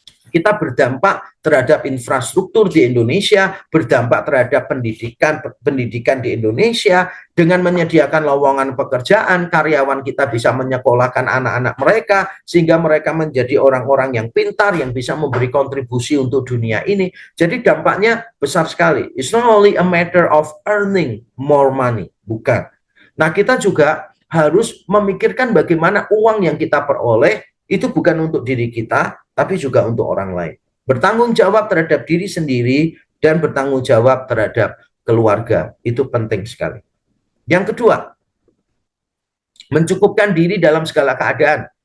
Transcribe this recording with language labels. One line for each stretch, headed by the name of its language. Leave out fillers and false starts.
Indonesian: Kita berdampak terhadap infrastruktur di Indonesia, berdampak terhadap pendidikan di Indonesia, dengan menyediakan lowongan pekerjaan, karyawan kita bisa menyekolahkan anak-anak mereka, sehingga mereka menjadi orang-orang yang pintar, yang bisa memberi kontribusi untuk dunia ini. Jadi dampaknya besar sekali.
English: It's not only a matter of earning more money,
Indonesian: bukan. Nah, kita juga harus memikirkan bagaimana uang yang kita peroleh itu bukan untuk diri kita, tapi juga untuk orang lain. Bertanggung jawab terhadap diri sendiri dan bertanggung jawab terhadap keluarga. Itu penting sekali. Yang kedua, mencukupkan diri dalam segala keadaan.